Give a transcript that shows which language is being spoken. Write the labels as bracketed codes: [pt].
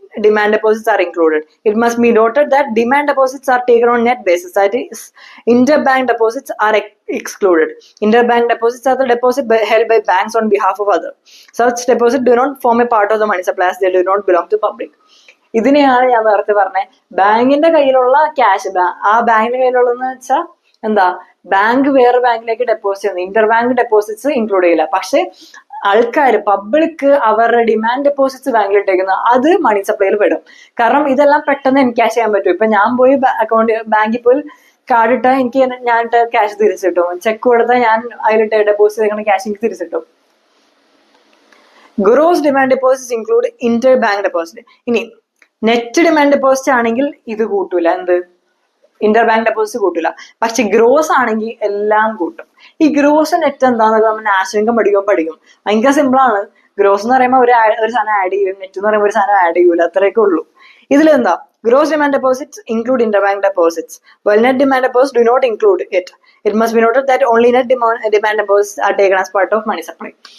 [en] demand deposits are included. It must be noted that demand deposits are taken on net basis. That is, interbank deposits are excluded. Interbank deposits are the deposit held by banks on behalf of others. Such deposits do not form a part of the money supply as they do not belong to public. [ml] ഇതിനെയാണ് ഞാൻ നേരത്തെ പറഞ്ഞത്, ബാങ്കിന്റെ കയ്യിലുള്ള cash, ആ ബാങ്കിന്റെ കയ്യിലുള്ളതെന്ന് വെച്ചാൽ എന്താ, ബാങ്ക് വേറെ ബാങ്കിലേക്ക് ഡെപ്പോസിറ്റ് ചെയ്യുന്നത്, ഇന്റർ ബാങ്ക് ഡെപ്പോസിറ്റ്സ് ഇൻക്ലൂഡ് ചെയ്യില്ല. പക്ഷെ ആൾക്കാർ, പബ്ലിക് അവരുടെ ഡിമാൻഡ് ഡെപ്പോസിറ്റ്സ് ബാങ്കിൽ ഇട്ടേക്കുന്നത് അത് മണി സപ്ലൈയിൽ പെടും. കാരണം ഇതെല്ലാം പെട്ടെന്ന് എൻകാഷ് ചെയ്യാൻ പറ്റും. ഇപ്പൊ ഞാൻ പോയി ബാങ്കിൽ പോയി കാർഡ് ഇട്ടാൽ എനിക്ക് ഞാൻ ക്യാഷ് തിരിച്ചിട്ടും, ചെക്ക് കൊടുത്താൽ ഞാൻ അതിലിട്ട് ഡെപ്പോസിറ്റ് ചെയ്യുന്ന ക്യാഷ് എനിക്ക് തിരിച്ചിട്ടും. [en] Gross demand deposits include interbank deposit. [ml] ഇനി നെറ്റ് ഡിമാൻഡ് ഡെപ്പോസിറ്റ് ആണെങ്കിൽ ഇത് കൂട്ടൂല, എന്ത്, ഇന്റർ ബാങ്ക് ഡെപ്പോസിറ്റ് കൂട്ടില്ല. പക്ഷെ ഗ്രോസ് ആണെങ്കിൽ എല്ലാം കൂട്ടും. ഈ ഗ്രോസ് നെറ്റ് എന്താണെന്നൊക്കെ നമ്മൾ നാഷണൽ ഇൻകം പഠിക്കും. ഭയങ്കര സിമ്പിൾ ആണ്. ഗ്രോസ് എന്ന് പറയുമ്പോൾ ഒരു സാധനം ആഡ് ചെയ്യും, നെറ്റ് എന്ന് പറയുമ്പോൾ ഒരു സാധനം ആഡ് ചെയ്യൂല, അത്രയൊക്കെ ഉള്ളൂ. [en] ഇതിലെന്താ, gross demand deposits include interbank deposits, while net demand deposits do not include it. It must be noted that only net demand deposits are taken as part of money supply.